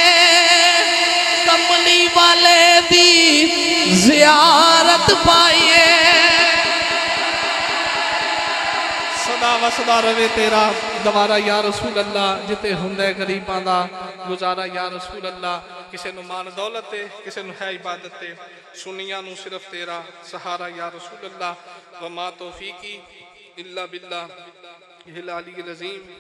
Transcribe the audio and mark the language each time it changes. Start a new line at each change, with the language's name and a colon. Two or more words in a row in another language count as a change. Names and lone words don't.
Punjabi: کملی والے دی زیارت پائیے سدا وسدا روے تیرا دوارا
Arabic: يا رسول الله
Punjabi: جتے ہندے غریباں دا گزارا
Arabic: يا رسول الله
Punjabi: کسے نوں مان دولت ہے کسے نوں ہے عبادت ہے سنیا نوں صرف تیرا سہارا
Arabic: يا رسول الله وما توفيقي إلا بالله العلي العظيم.